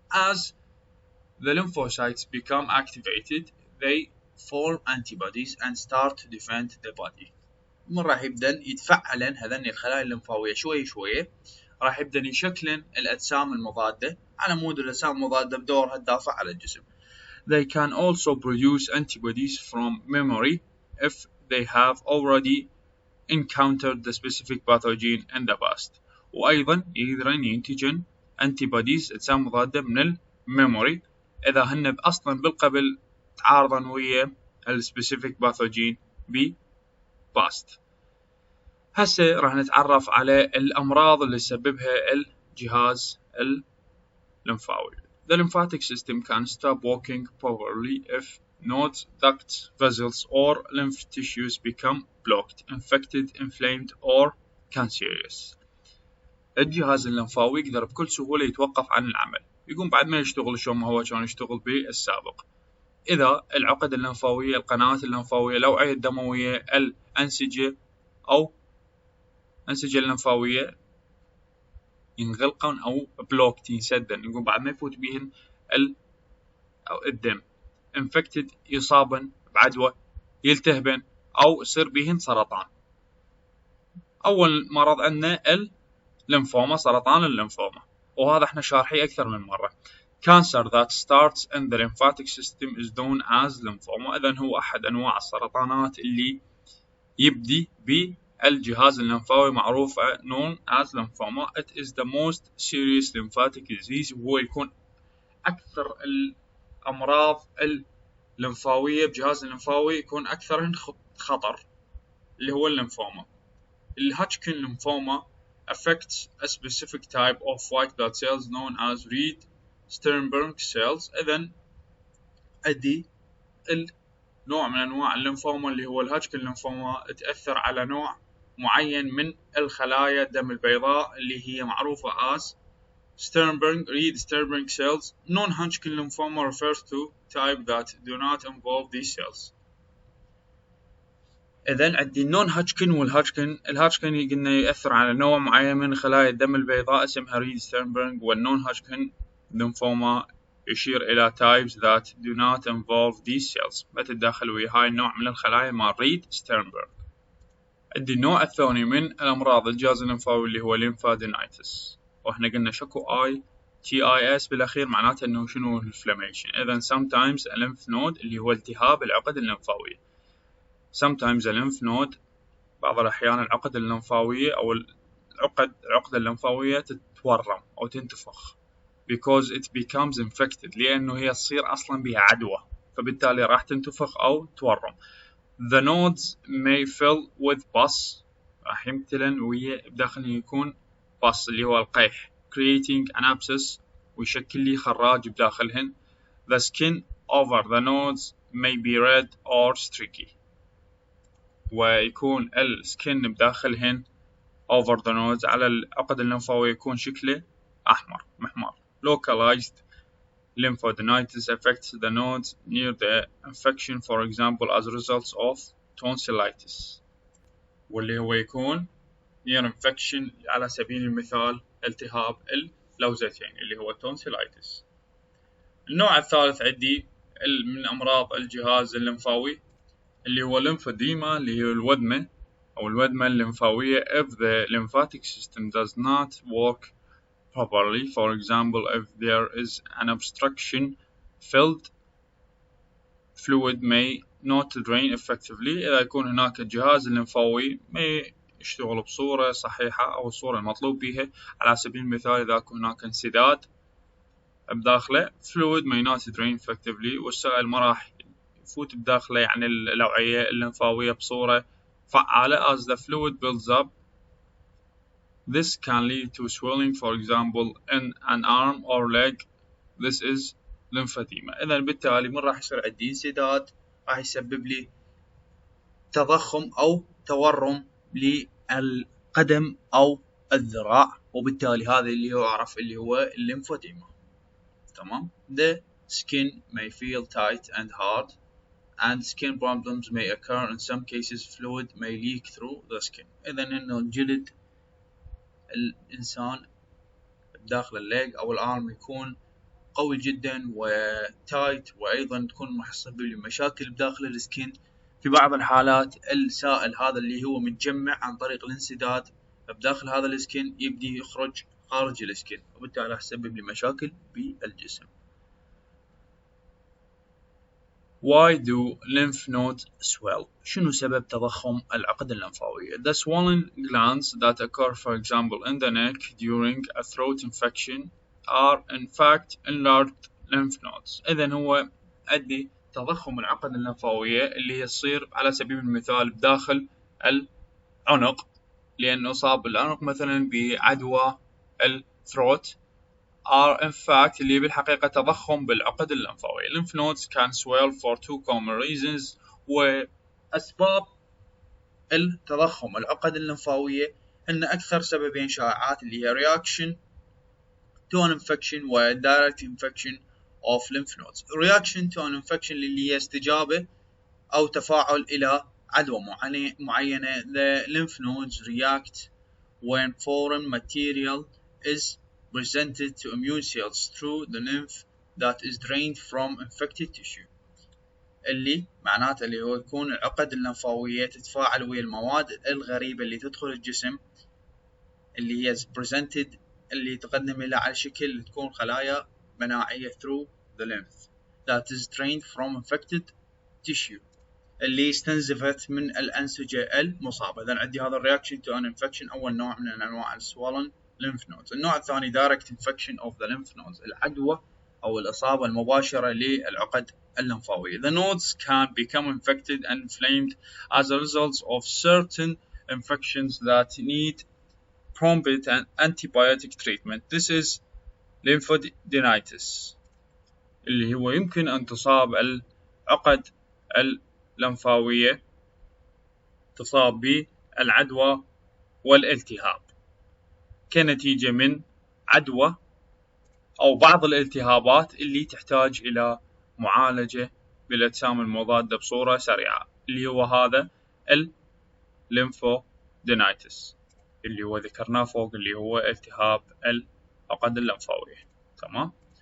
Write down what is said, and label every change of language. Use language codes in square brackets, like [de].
[en] As the lymphocytes become activated they form antibodies and start to defend the body. [ar] من راح يبدأ يتفعلن هذين الخلايا الليمفاوية شوي شوي، راح يبدأ يشكلن الأجسام المضادة على مود الأجسام المضادة بدورها تدافع على الجسم. [en] They can also produce antibodies from memory if they have already encountered the specific pathogen in the past. [ar] وأيضا يقدرن ينتجن antibodies أجسام مضادة من الميموري إذا هن أصلا بالقبل تعارضن ويا السبيسيفيك باثوجين past. هسه راح نتعرف على الأمراض اللي يسببها الجهاز الليمفاوي. [en] The lymphatic system can stop working properly if nodes, ducts, vessels or lymph tissues become blocked, infected, inflamed or cancerous. [ar] الجهاز الليمفاوي يقدر بكل سهولة يتوقف عن العمل، يقوم بعد ما يشتغل شو ما هو كان يشتغل بالسابق. إذا العقد الليمفاوية، القنوات الليمفاوية، الأوعية الدموية، الأنسجة أو أنسجة الليمفاوية ينغلقن أو بلوكت ينسدن، يقوم بعد ما يفوت بهن الدم infected يصابن بعدوى، يلتهبن أو يصير بهن سرطان. أول مرض عندنا الليمفوما، سرطان الليمفوما، وهذا احنا شارحيه أكثر من مرة. [en] cancer that starts in the lymphatic system is known as lymphoma. [ar] إذن هو أحد أنواع السرطانات اللي يبدي بالجهاز الليمفاوي معروفة [en] known as lymphoma. It is the most serious lymphatic disease. [ar] وهو يكون أكثر الأمراض الليمفاوية بجهاز الليمفاوي يكون أكثرهن خطر اللي هو الليمفوما. [en] الهاتشكن lymphoma affects a specific type of white blood cells known as red Sternberg cells. [ar] إذن أدي النوع من أنواع الليمفوما اللي هو الهاتشكن ليمفوما تأثر على نوع معين من الخلايا الدم البيضاء اللي هي معروفة [en] as red Sternberg cells. Non-Hodgkin lymphoma refers to type that do not involve these cells. [ar] إذن عندي النون هاتشكن والهاتشكن. الهاتشكن قلنا يأثر على نوع معين من خلايا الدم البيضاء اسمها ريد ستيرنبرغ، والنون هاتشكن ليمفوما يشير إلى [en] types that do not involve these cells، [ar] ما تتداخل ويا هاي النوع من الخلايا مع ريد ستيرنبرغ. عندي النوع الثاني من الأمراض الجهاز الليمفاوي اللي هو Lymphadenitis، وإحنا قلنا شكو TIS بالأخير معناته إنه شنو inflammation. إذن [en] sometimes a lymph node [ar] اللي هو التهاب العقد الليمفاوية. [en] sometimes a lymph node [ar] بعض الأحيان العقد الليمفاوية أو العقدة الليمفاوية تتورم أو تنتفخ [en] because it becomes infected، [ar] لأنه هي تصير أصلا بها عدوى فبالتالي راح تنتفخ أو تورم. [en] The nodes may fill with pus، [ar] راح يمتلن ويا بداخله يكون pus اللي هو القيح [en] creating an abscess [ar] ويشكل لي خراج بداخلهن. [en] The skin over the nodes may be red or streaky، [ar] ويكون السكن بداخلهن [en] over the nodes [ar] على العقد الليمفاوية يكون شكله أحمر محمر. [en] Localized lymphadenitis affects the nodes near the infection, for example as a result of tonsillitis، [ar] واللي هو يكون [en] near infection [ar] على سبيل المثال التهاب اللوزتين اللي هو [en] tonsillitis. [ar] النوع الثالث عندي من أمراض الجهاز الليمفاوي اللي هو lymphedema اللي هي الودمة أو الودمة الليمفاوية [en] if the lymphatic system does not work properly. For example, if there is an obstruction, filled fluid may not drain effectively. [ar] إذا يكون هناك الجهاز الليمفاوي ما يشتغل بصورة صحيحة أو الصورة المطلوب بها، على سبيل المثال إذا يكون هناك انسداد بداخله [en] fluid may not drain effectively، [ar] والسائل ما راح يفوت بداخله يعني الأوعية الليمفاوية بصورة فعالة. [en] As the fluid builds up, this can lead to swelling, for example in an arm or leg. This is lymphedema. [ar] إذا بالتالي من راح يصير عندي انسداد راح يسبب لي تضخم أو تورم للقدم أو الذراع، وبالتالي هذا اللي يعرف اللي هو الليمفوديما. تمام. [en] The skin may feel tight and hard and skin problems may occur. In some cases fluid may leak through the skin. [ar] إذا إنه الجلد الإنسان داخل الليج أو الأرم يكون قوي جدا وتايت، وأيضا تكون محصبة لمشاكل بداخل السكين. في بعض الحالات السائل هذا اللي هو متجمع عن طريق الانسداد بداخل هذا السكين يبدي يخرج خارج السكين، وبالتالي راح يسبب لي مشاكل بالجسم. [en] Why do lymph nodes swell؟ [ar] شنو سبب تضخم العقد الليمفاوية؟ [en] The swollen glands that occur, for example, in the neck during a throat infection are in fact enlarged lymph nodes. [ar] إذن هو أدي تضخم العقد الليمفاوية اللي يصير على سبيل المثال بداخل العنق، لأنه أصاب العنق مثلا بعدوى الثروت [en] are in fact [ar] اللي بالحقيقة تضخم بالعقد الليمفاوية. Lymph nodes can swell for two common reasons، وأسباب التضخم العقد الليمفاوية أن أكثر سببين شائعات اللي هي reaction to an infection و direct infection of lymph nodes. [en] reaction to an infection [ar] اللي هي استجابة أو تفاعل إلى عدوى معينة. [en] The lymph nodes react when foreign material is presented to immune cells through the lymph that is drained from infected tissue. [ar] اللي معناته اللي هو يكون العقد الليمفاوية تتفاعل ويا المواد الغريبة اللي تدخل الجسم اللي هي presented اللي تقدم لها على شكل تكون خلايا مناعية [en] through the lymph that is drained from infected tissue [ar] اللي استنزفت من الأنسجة المصابة. إذا عندي هذا الرياكشن [en] to an infection [ar] أول نوع من أنواع [en] swollen lymph nodes. [ar] النوع الثاني [en] direct infection of the lymph nodes [ar] العدوى أو الإصابة المباشرة للعقد اللمفاوية. [en] The nodes can become infected and inflamed as a result of certain infections that need prompt and antibiotic treatment. This is Lymphadenitis [ar] اللي هو يمكن أن تصاب العقد اللمفاوية تصاب بالعدوى والالتهاب كنتيجة من عدوى أو بعض الالتهابات اللي تحتاج إلى معالجة بالأجسام المضادة بصورة سريعة اللي هو هذا الليمفودينايتس اللي هو ذكرناه فوق اللي هو التهاب العقد اللمفاوية. تمام.